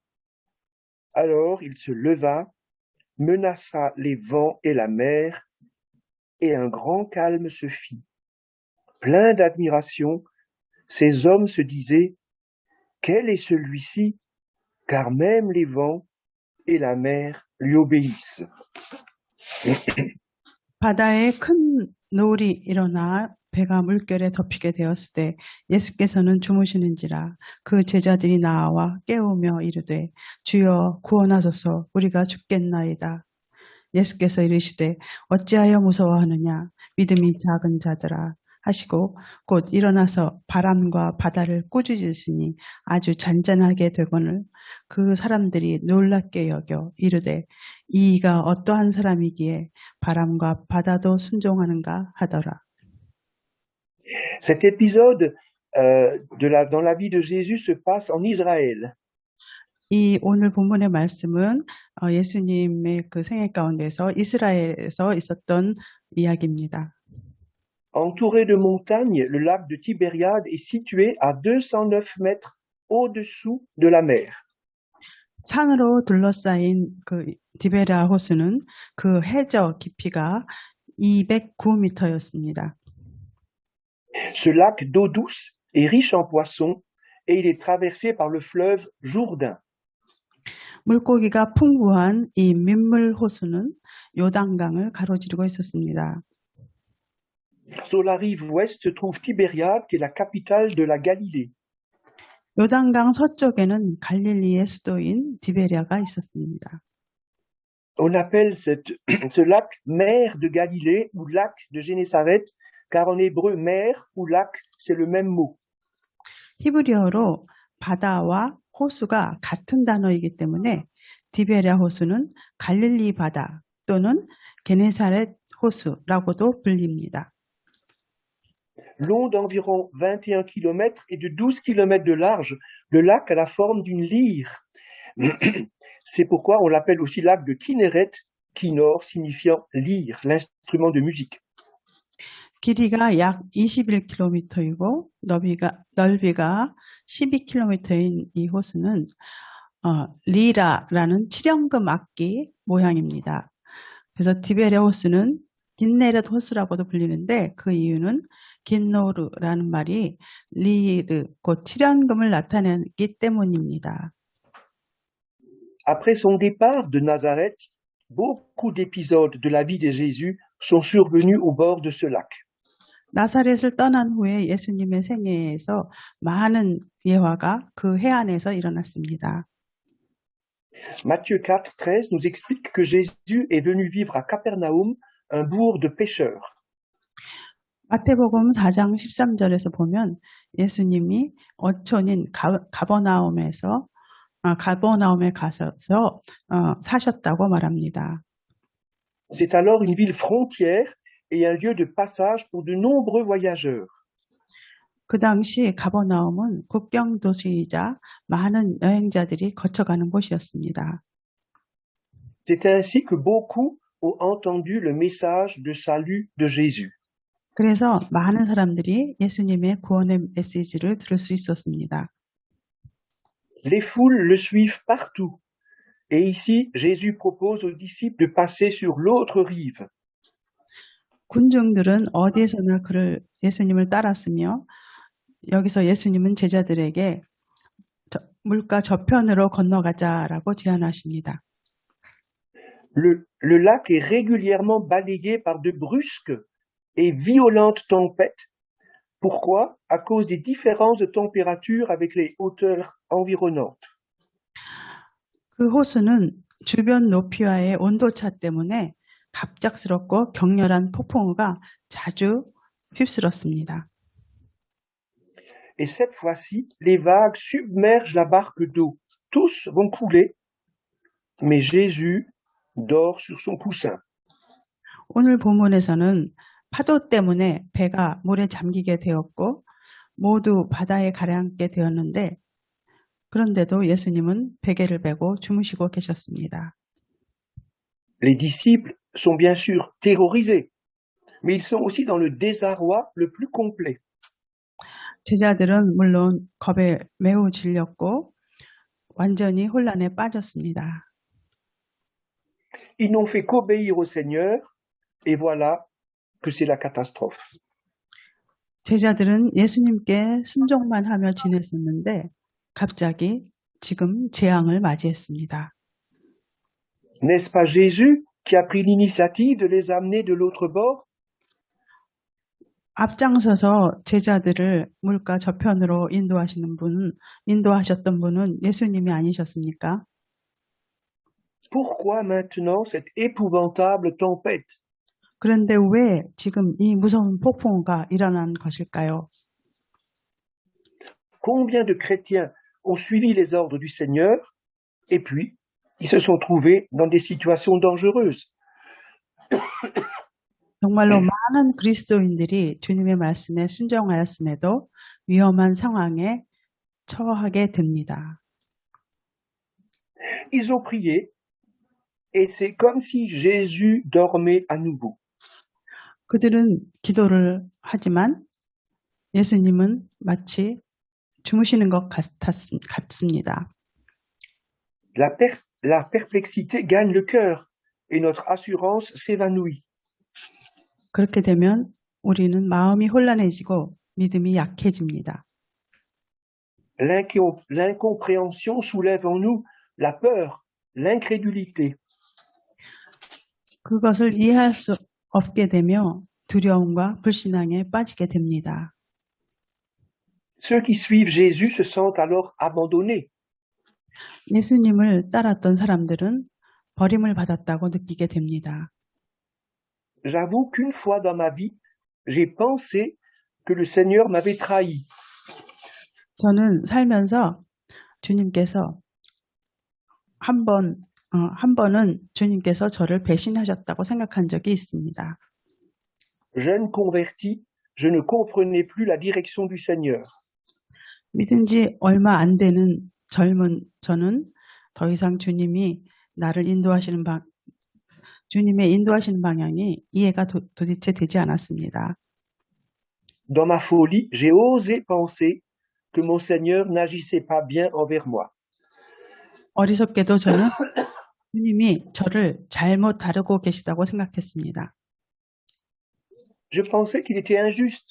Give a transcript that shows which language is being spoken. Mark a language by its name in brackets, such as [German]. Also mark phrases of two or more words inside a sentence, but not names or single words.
[French] Alors il se leva, menaça les vents et la mer, et un grand calme se fit. Plein d'admiration, ces hommes se disaient « Quel est celui-ci, car même les vents et la mer lui obéissent. » [Korean] 바다에 큰 노을이 일어나 배가 물결에 덮이게 되었을 때 예수께서는 주무시는지라 그 제자들이 나와 깨우며 이르되 주여 구원하소서 우리가 죽겠나이다. 예수께서 이르시되 어찌하여 무서워하느냐 믿음이 작은 자들아 하시고 곧 일어나서 바람과 바다를 꾸짖으시니 아주 잔잔하게 되거늘 그 사람들이 놀랍게 여겨 이르되 이가 어떠한 사람이기에 바람과 바다도 순종하는가 하더라. [French] Cet épisode dans la vie de Jésus se passe en Israël. [Korean] 이 오늘 본문의 말씀은 예수님의 그 생애 가운데서 이스라엘에서 있었던 이야기입니다. [French] Entouré de montagnes, le lac de Tibériade est situé à 209 mètres au-dessous de la mer. [Korean] 산으로 둘러싸인 그 디베랴 호수는 그 해저 깊이가 209m였습니다. [French] Ce lac d'eau douce est riche en poissons et il est traversé par le fleuve Jourdain. [Korean] 물고기가 풍부한 이 민물 호수는 요단강을 가로지르고 있었습니다. [French] Sur la rive ouest se trouve Tibériade, qui est la capitale de la Galilée. [Korean] 요단강 서쪽에는 갈릴리의 수도인 디베랴가 있었습니다. [French] On appelle ce lac mer de Galilée ou lac de Génézareth, car en hébreu mer ou lac, c'est le même mot. [Korean] 히브리어로 바다와 호수가 같은 단어이기 때문에 디베랴 호수는 갈릴리 바다 또는 게네사렛 호수라고도 불립니다. [French] Long d'environ 21 km et de 12 km de large, le lac a la forme d'une lyre. C'est pourquoi on l'appelle aussi lac de Kinneret, Kinnor signifiant lyre, l'instrument de musique. [Korean] 길이가 약 21km이고 넓이가 12km인 이 호수는 리라라는 7연금 악기 모양입니다. 그래서 디베레 호수는 긴네렛 호수라고도 불리는데 그 이유는 긴노르라는 말이 리르, 곧 7연금을 나타내기 때문입니다. [French] Après son départ de Nazareth, beaucoup d'épisodes de la vie de Jésus sont survenus au bord de ce lac. [Korean] 나사렛을 떠난 후에 예수님의 생애에서 많은 예화가 그 해안에서 일어났습니다. [French] Matthieu 4:13 nous explique que Jésus est venu vivre à Capernaum, un bourg de pêcheurs. [Korean] 마태복음 4장 13절에서 보면 예수님이 어촌인 가버나움에 가서 사셨다고 말합니다. [French] C'est alors une ville frontière et un lieu de passage pour de nombreux voyageurs. [Korean] 그 당시 가버나움은 국경 도시이자 많은 여행자들이 거쳐가는 곳이었습니다. [French] C'est ainsi que beaucoup ont entendu le message de salut de Jésus. [Korean] 그래서 많은 사람들이 예수님의 구원의 메시지를 들을 수 있었습니다. [French] Les foules le suivent partout. Et ici, Jésus propose aux disciples de passer sur l'autre rive. [Korean] 군중들은 어디에서나 예수님을 따랐으며 여기서 예수님은 제자들에게 물가 저편으로 건너가자라고 제안하십니다. [French] Le lac est régulièrement balayé par de brusques et violentes tempêtes. Pourquoi? À cause des différences de température avec les hauteurs environnantes. [Korean] 그 호수는 주변 높이와의 온도차 때문에 갑작스럽고 격렬한 폭풍우가 자주 휩쓸었습니다. [French] Et cette fois-ci, les vagues submergent la barque d'eau. Tous vont couler, mais Jésus dort sur son coussin. [Korean] 오늘 본문에서는 파도 때문에 배가 물에 잠기게 되었고 모두 바다에 가라앉게 되었는데 그런데도 예수님은 베개를 베고 주무시고 계셨습니다. [French] Les disciples sont bien sûr terrorisés, mais ils sont aussi dans le désarroi le plus complet. [Korean] 제자들은 물론 겁에 매우 질렸고 완전히 혼란에 빠졌습니다. [French] Ils n'ont fait qu'obéir au Seigneur, et voilà que c'est la catastrophe. [Korean] 제자들은 예수님께 순종만 하며 지냈었는데 갑자기 지금 재앙을 맞이했습니다. [French] N'est-ce pas Jésus qui a pris l'initiative de les amener de l'autre bord? [Korean] 앞장서서 제자들을 물가 저편으로 인도하셨던 분은 예수님이 아니셨습니까? [French] Pourquoi maintenant cette épouvantable tempête? [Korean] 그런데 왜 지금 이 무서운 폭풍우가 일어난 것일까요? [French] Combien de chrétiens ont suivi les ordres du Seigneur et puis ils se sont trouvés dans des situations dangereuses? [Korean] 정말로 많은 그리스도인들이 주님의 말씀에 순종하였음에도 위험한 상황에 처하게 됩니다. [French] Ils ont prié et c'est comme si Jésus dormait à nouveau. [Korean] 그들은 기도를 하지만 예수님은 마치 주무시는 것 같습니다. [French] La perplexité gagne le cœur et notre assurance s'évanouit. [Korean] 그렇게 되면 우리는 마음이 혼란해지고 믿음이 약해집니다. [French] L'incompréhension soulève en nous la peur, l'incrédulité. [Korean] 그것을 이해할 수 없게 되며 두려움과 불신앙에 빠지게 됩니다. [French] Ceux qui suivent Jésus se sentent alors abandonnés. [Korean] 예수님을 따랐던 사람들은 버림을 받았다고 느끼게 됩니다. [French] J'avoue qu'une fois dans ma vie, j'ai pensé que le Seigneur m'avait trahi. [Korean] 저는 살면서 주님께서 한 번은 주님께서 저를 배신하셨다고 생각한 적이 있습니다. [French] Jeune converti, je ne comprenais plus la direction du Seigneur. [Korean] 믿은 지 얼마 안 되는 젊은 저는 더 이상 주님의 인도하시는 방향이 이해가 도대체 되지 않았습니다. [French] Dans ma folie, j'ai osé penser que mon Seigneur n'agissait pas bien envers moi. [Korean] 어리석게도 저는 주님이 저를 잘못 다루고 계시다고 생각했습니다. [French] Je pensais qu'il était injuste.